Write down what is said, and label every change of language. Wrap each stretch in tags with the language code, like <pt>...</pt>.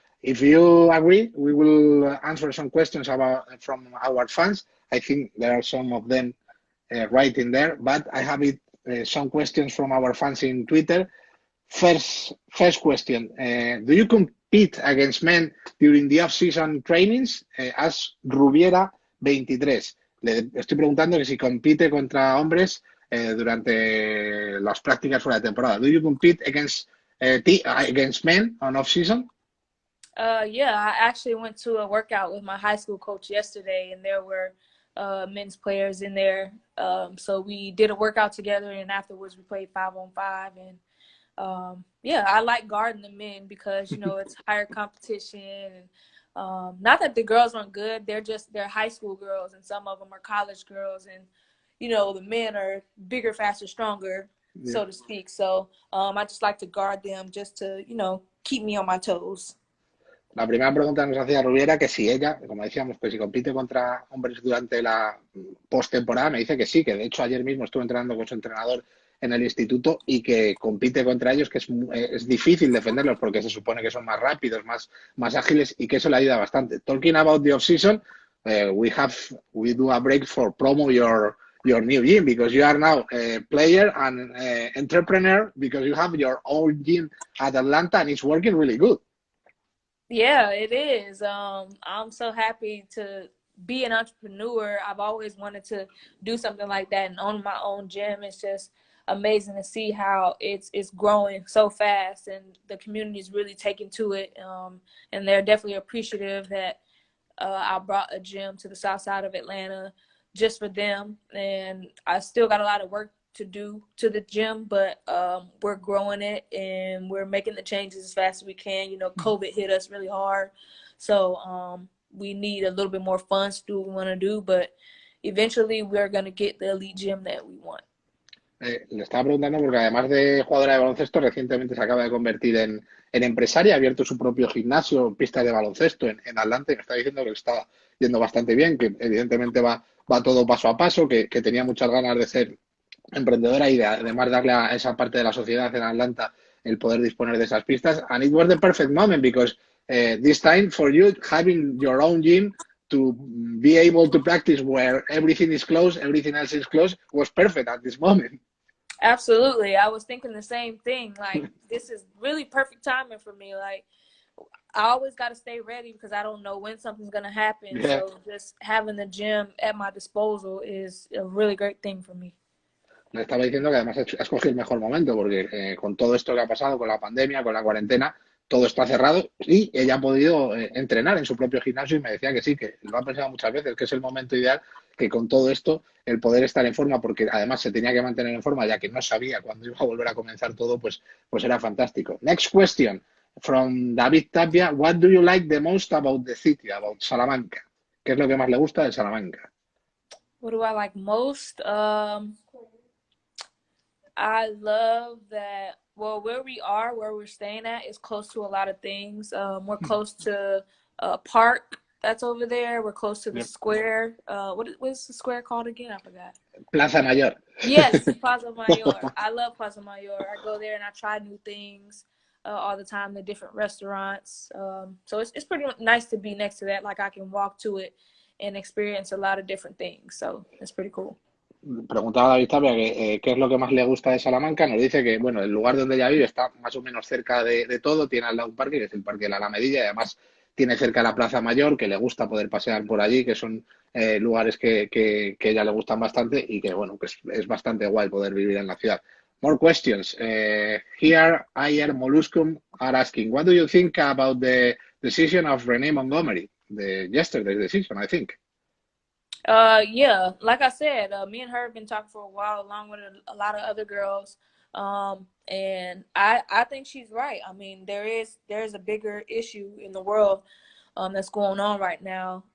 <en>If you agree, we will answer some questions from our fans. I think there are some of them right in there, but I have some questions from our fans in Twitter. First question, do you compete against men during the off-season trainings? As Rubiera 23.</en> <es>Le estoy preguntando que si compite contra hombres durante las prácticas fuera de temporada.</es> <en>Do you compete against men on off season? Yeah, I actually went to a workout with my high school coach yesterday, and there were men's players in there. So we did a workout together, and afterwards we played 5-on-5. And yeah, I like guarding the men because it's higher competition. And not that the girls aren't good; they're high school girls, and some of them are college girls, and the men are bigger, faster, stronger, Yeah. so to speak. So I just like to guard them just to keep me on my toes.</en> <es>La primera pregunta que nos hacía Rubí era que si ella, como decíamos, pues si compite contra hombres durante la postemporada, me dice que sí, que de hecho ayer mismo estuve entrenando con su entrenador en el instituto y que compite contra ellos, que es difícil defenderlos porque se supone que son más rápidos, más ágiles y que eso le ayuda bastante.</es> <en>Talking about the off-season, we do a break for promo your new gym because you are now a player and entrepreneur because you have your own gym at Atlanta and it's working really good. Yeah, it is. I'm so happy to be an entrepreneur. I've always wanted to do something like that and own my own gym. It's just amazing to see how it's growing so fast, and the community is really taking to it. And they're definitely appreciative that I brought a gym to the south side of Atlanta just for them. And I still got a lot of work to do to the gym, but we're growing it and we're making the changes as fast as we can. COVID hit us really hard, so we need a little bit more funds to do what we want to do, but eventually we're going to get the elite gym that we want.</en> <es>Le estaba preguntando porque además de jugadora de baloncesto, recientemente se acaba de convertir en empresaria, ha abierto su propio gimnasio, pista de baloncesto en Atlanta y me está diciendo que le está yendo bastante bien, que evidentemente va todo paso a paso, que tenía muchas ganas de ser emprendedora y de, además darle a esa parte de la sociedad en Atlanta el poder disponer de esas pistas.</es> <en>And it was the perfect moment because this time for you having your own gym to be able to practice where everything is closed, everything else is closed was perfect at this moment. Absolutely. I was thinking the same thing. Like, this is really perfect timing for me. Like, I always got to stay ready because I don't know when something's going to happen. Yeah. So just having the gym at my disposal is a really great thing for me.</en> <es>Le estaba diciendo que además ha escogido el mejor momento porque con todo esto que ha pasado, con la pandemia, con la cuarentena, todo está cerrado y ella ha podido entrenar en su propio gimnasio y me decía que sí, que lo ha pensado muchas veces, que es el momento ideal, que con todo esto, el poder estar en forma, porque además se tenía que mantener en forma ya que no sabía cuándo iba a volver a comenzar todo, pues era fantástico.</es> <en>Next question from David Tapia. What do you like the most about the city, about Salamanca?</en> <es>¿Qué es lo que más le gusta de Salamanca?</es> <en>What do I like most? I love that, well, where we're staying at is close to a lot of things. We're close to a park that's over there. We're close to the square. What is the square called again? I forgot. Plaza Mayor. Yes, Plaza Mayor. I love Plaza Mayor. I go there and I try new things all the time, the different restaurants. So it's pretty nice to be next to that. Like, I can walk to it and experience a lot of different things. So it's pretty cool.</en> <es>Preguntaba a David Tapia qué es lo que más le gusta de Salamanca. Nos dice que, bueno, el lugar donde ella vive está más o menos cerca de todo. Tiene al lado un parque, que es el Parque de la Alamedilla, y además tiene cerca la Plaza Mayor, que le gusta poder pasear por allí, que son lugares que ella le gustan bastante y que, bueno, que es bastante guay poder vivir en la ciudad.</es> <en>More questions. Here, Ayer Molluscum are asking, what do you think about the decision of Renee Montgomery? Yesterday's decision, I think. Yeah, like I said, me and her have been talking for a while, along with a lot of other girls. And I think she's right. I mean, there's a bigger issue in the world that's going on right now.</en>